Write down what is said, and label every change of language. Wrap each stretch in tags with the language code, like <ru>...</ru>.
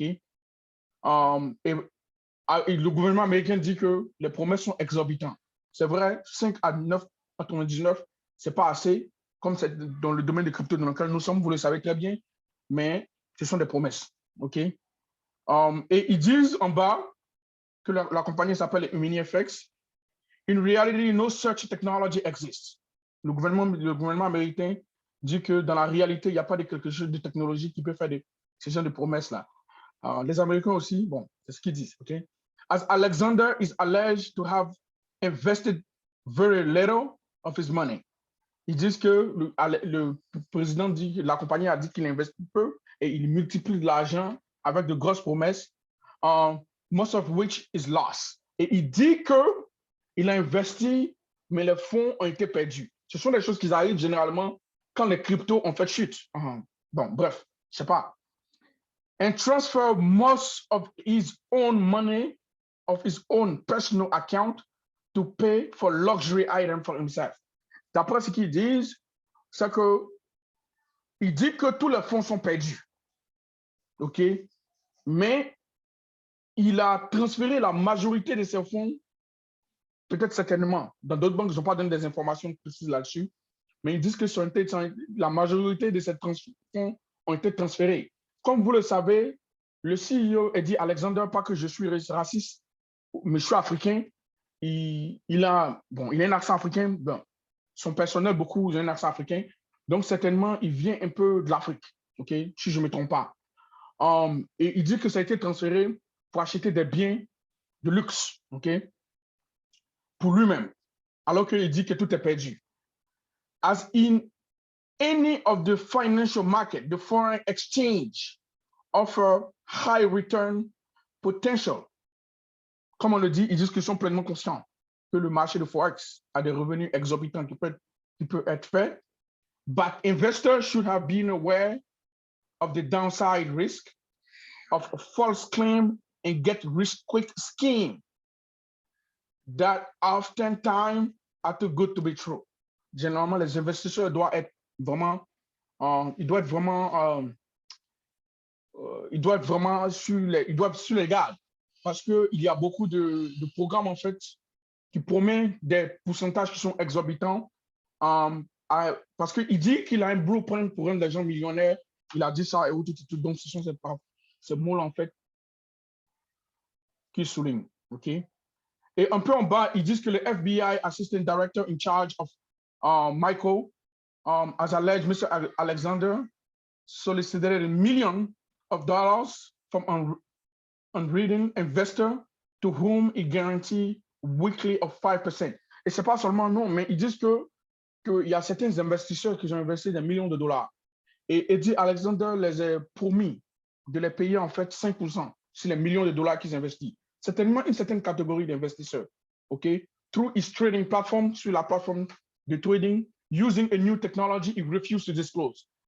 <fr>Et le gouvernement américain dit que les promesses sont exorbitantes. C'est vrai, 5 à 9,99, ce n'est pas assez, comme c'est dans le domaine des cryptos dans lequel nous sommes, vous le savez très bien, mais ce sont des promesses. OK? Et ils disent en bas que la compagnie s'appelle MiniFX.</fr> <en>In reality, no such technology exists.</en> <fr>Le gouvernement américain dit que dans la réalité, il n'y a pas de quelque chose de technologie qui peut faire ce genre de promesses-là. Les Américains aussi, bon, c'est ce qu'ils disent. OK?</fr> <en>As Alexander is alleged to have invested very little of his money.</en> <fr>Ils disent que le président dit, la compagnie a dit qu'il investit peu et il multiplie de l'argent avec de grosses promesses,</fr> <en>most of which is lost.</en> <fr>Et il dit qu'il a investi, mais les fonds ont été perdus. Ce sont des choses qui arrivent généralement quand les cryptos ont fait chute. Bon, bref, je ne sais pas.</fr> <en>And transfer most of his own money, of his own personal account, to pay for luxury items for himself.</en> <fr>D'après ce qu'ils disent, c'est qu'il dit que tous les fonds sont perdus. OK? Mais il a transféré la majorité de ces fonds, peut-être certainement. Dans d'autres banques, ils n'ont pas donné des informations précises là-dessus. Mais ils disent que la majorité de ces fonds ont été transférés. Comme vous le savez, le CEO Eddie Alexander, pas que je suis raciste, mais je suis africain. Il a un accent africain. Bon, son personnel, beaucoup, ils ont un accent africain. Donc, certainement, il vient un peu de l'Afrique, OK, si je ne me trompe pas. Et il dit que ça a été transféré pour acheter des biens de luxe, OK, pour lui-même, alors qu'il dit que tout est perdu.</fr> <en>As in any of the financial market, the foreign exchange offer high return potential.</en> <fr>Comme on le dit, ils disent qu'ils sont pleinement conscients que le marché de Forex a des revenus exorbitants qui peuvent être faits.</fr> <en>But investors should have been aware of the downside risk of a false claim and get rich quick scheme that oftentimes are too good to be true.</en> <fr>Généralement, les investisseurs doivent être vraiment, ils doivent être sur les gardes parce qu'il y a beaucoup de programmes en fait qui promettent des pourcentages qui sont exorbitants parce qu'il dit qu'il a un blueprint pour rendre les gens millionnaires. Il a dit ça et tout. Donc, ce sont ces mots-là, en fait, qu'il souligne. OK? Et un peu en bas, ils disent que le</fr> <en>FBI Assistant Director in charge of Michael has alleged Mr. Alexander solicited $1 million from unreading investor to whom he guaranteed weekly of 5%.</en> <fr>Et c'est pas seulement non, mais ils disent qu'il y a certains investisseurs qui ont investi des millions de dollars. Et Eddie Alexander les a promis de les payer en fait 5% sur les millions de dollars qu'ils investissent. C'est tellement une certaine catégorie d'investisseurs. OK?</fr> <en>Through his trading platform,</en> <fr>sur la plateforme de trading,</fr> <en>using a new technology he refused to disclose.</en>